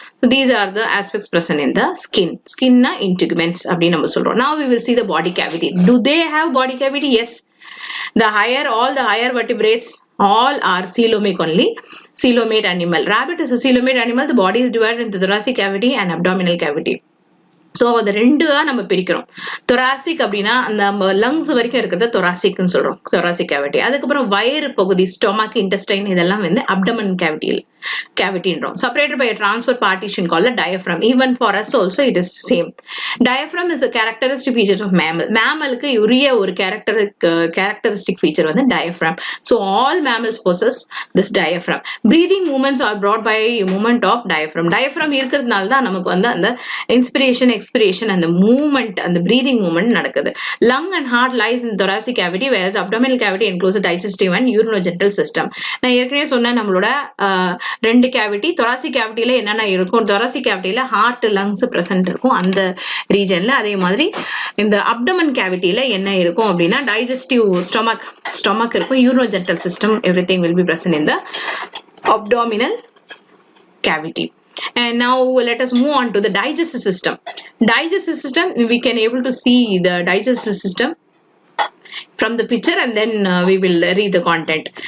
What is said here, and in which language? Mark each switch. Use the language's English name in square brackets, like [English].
[English] So these are the aspects present in the skin na integuments [Tamil] appdi நம்ம சொல்றோம். [English] Now we will see the body cavity. Do they have body cavity? Yes. All the higher vertebrates all are coelomic only. Coelomate animal. Rabbit is a coelomate animal. The body is divided into thoracic cavity and abdominal cavity. [Tamil] So the ரெண்டுவா நம்ம பிரிக்கிறோம். thoracic அப்படினா அந்த lungs வரைக்கும் இருக்கிறது thoracic ன்னு சொல்றோம். thoracic cavity. அதுக்கப்புறம் வயிறு பகுதி stomach, intestine இதெல்லாம் வந்து abdomen cavity ன்றோம். [English] Separated by a transfer partition called the diaphragm. Even for us also it is same. Diaphragm is a characteristic feature of mammal. [Tamil] Mammalக்கு உரிய ஒரு characteristic feature வந்து diaphragm. [English] So all mammals possess this diaphragm. Breathing movements are brought by a movement of diaphragm. [Tamil] Diaphragm இருக்கிறதுனால தான் நமக்கு வந்து அந்த inspiration, expiration and the movement and the breathing movement நடக்குது. [English] Lung and heart lies in thoracic cavity, whereas abdominal cavity includes the digestive and urinogenital system. [Tamil] நான் ஏற்கனவே சொன்ன நம்மளோட ரெண்டு கேவிட்டி, thoracic cavityல என்னென்ன இருக்கும், thoracic cavityல heart, lungs present இருக்கும் அந்த ரீஜன்ல. அதே மாதிரி இந்த abdomen cavityல என்ன இருக்கும் அப்படின்னா digestive stomach இருக்கும், urinogenital system, [English] everything will be present in the abdominal cavity. And now let us move on to the digestive system. Digestive system, we can able to see the digestive system from the picture and then we will read the content.